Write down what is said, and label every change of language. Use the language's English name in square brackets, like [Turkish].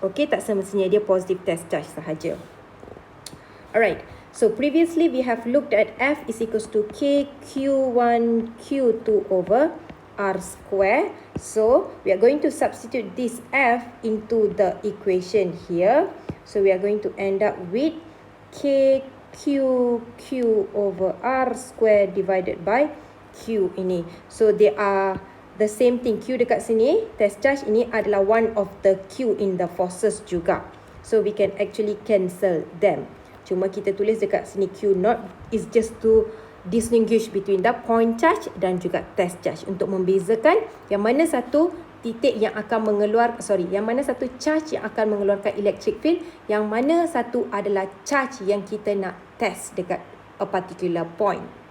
[English] Okay, [Malay] tak semestinya dia [English] positive test charge [Malay] sahaja. [English] Alright, so previously we have looked at F is equals to KQ1 Q2 over R square. So we are going to substitute this F into the equation here. So we are going to end up with KQ over R square divided by Q ini. So they are the same thing. Q [Malay] dekat sini, [English] test charge [Malay] ini adalah [English] one of the Q in the forces [Malay] juga. [English] So we can actually cancel them. [Malay] Cuma kita tulis dekat sini [English] Q naught is just to distinguish between the point charge [Malay] dan juga test charge, untuk membezakan yang mana satu titik yang akan yang mana satu charge yang akan mengeluarkan electric field, yang mana satu adalah charge yang kita nak test dekat [English] a particular point.